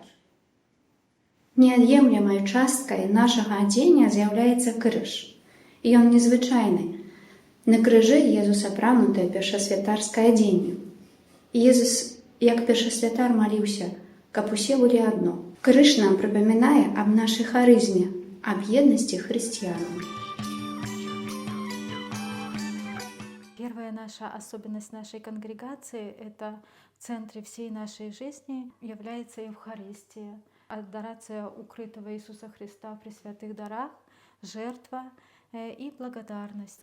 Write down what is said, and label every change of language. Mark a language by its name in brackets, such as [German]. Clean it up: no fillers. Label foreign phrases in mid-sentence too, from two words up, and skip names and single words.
[Belarusian] Неад'емлемай часткай нашага адзення з'яўляецца крыж. І ён незвычайны. На крыжы Езус апранутае першасвятарскае адзенне. Езус, як першасвятар, маліўся, каб усе былі адно. Крыж нам прыпамінае аб нашай харызме, [Russian] об едности христиан. Первая наша особенность нашей конгрегации – это в центре всей нашей жизни является Евхаристия, адорация укрытого Иисуса Христа при святых дарах, жертва и благодарность.